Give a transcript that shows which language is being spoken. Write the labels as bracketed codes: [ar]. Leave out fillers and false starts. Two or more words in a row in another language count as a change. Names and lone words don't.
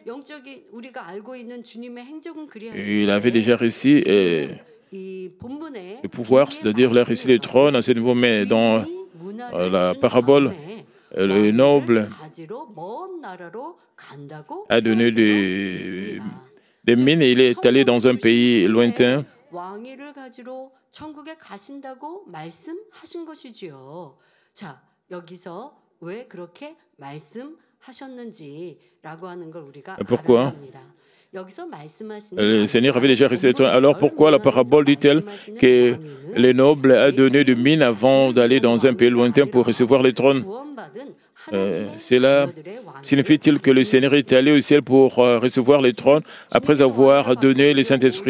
[fr] Il avait déjà reçu le pouvoir, c'est-à-dire il a reçu le trône à ce niveau, mais dans la parabole, le noble a donné des mines et il est allé dans un pays lointain. [ko] 왕위를 가지러 천국에 가신다고 말씀하신 것이지요. 자, 여기서 왜 그렇게 말씀하셨는지라고 하는 걸 우리가 알아야 합니다. [fr] Le Seigneur avait déjà reçu le trône. Alors pourquoi la parabole dit-elle que le noble a donné des mines avant d'aller dans un pays lointain pour recevoir le trône? Cela signifie-t-il que le Seigneur est allé au ciel pour recevoir le trône après avoir donné le Saint-Esprit?